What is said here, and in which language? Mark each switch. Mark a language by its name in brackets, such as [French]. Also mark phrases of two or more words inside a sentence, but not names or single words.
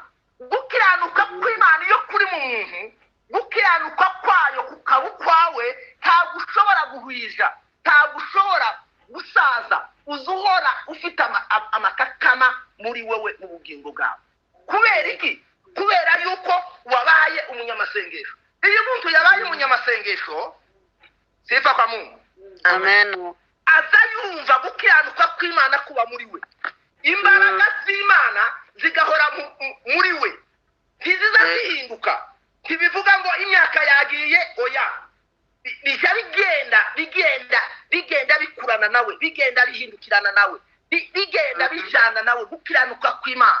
[Kinyarwanda] Gukiranuka kw'Imana iyo kuri mu muntu, gukiranuka kwayo kukaba ukwawe, ntabwo ushobora guhwija, ntabwo ushobora gusaza, uzuhora ufite amakakama muri wewe mu bugingo bwawe. Kubera iki? Kubera yuko wabaye umunyamasengesho. Iyo umuntu yabaye umunyamasengesho, [Swahili] sifa kwa Mungu, Amen. [Kinyarwanda] aza yumva gukiranuka kw'Imana kuba muri we, imbaraga z'Imana zigahora muri we, ntiziza zihinduka. Ntibivuga ngo imyaka yagiye, oya, bijya bigenda bikurana nawe, bigenda bihindukirana nawe, bigenda bijana nawe gukiranuka kw'Imana.